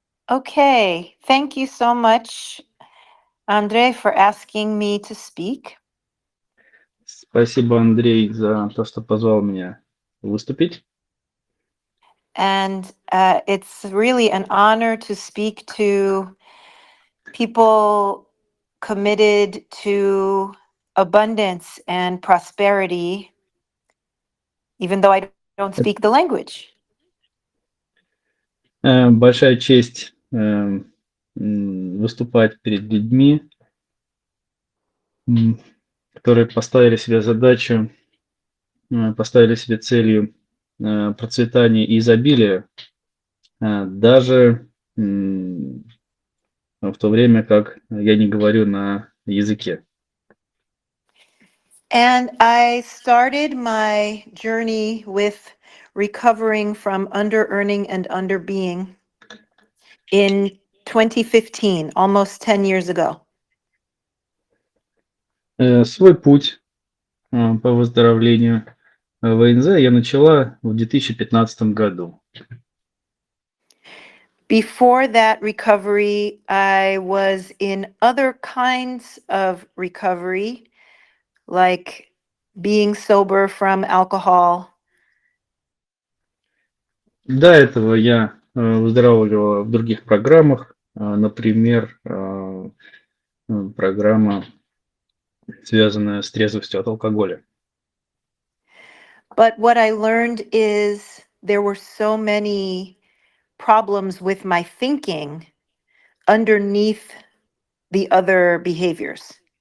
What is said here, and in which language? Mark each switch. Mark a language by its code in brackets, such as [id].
[en] Okay, thank you so much, Andre, for asking me to speak. [ru] Спасибо, Андрей, за то, что позвал меня выступить. [en] And it's really an honor to speak to people committed to abundance and prosperity, even though I don't speak the language. [ru] Большая честь выступать перед людьми, которые поставили себе задачу, поставили себе целью процветания и изобилия, даже в то время как я не говорю на языке. [en] And I started my journey with recovering from under-earning and under-being in 2015, almost 10 years ago. [ru] Свой путь по выздоровлению в АНЗ я начала в 2015 году. [en] Before that recovery, I was in other kinds of recovery, like being sober from alcohol. [ru] До этого я выздоравливала в других программах, например, программа, связанная с трезвостью от алкоголя. [en] But what I learned is there were so many problems with my thinking underneath the other behaviors.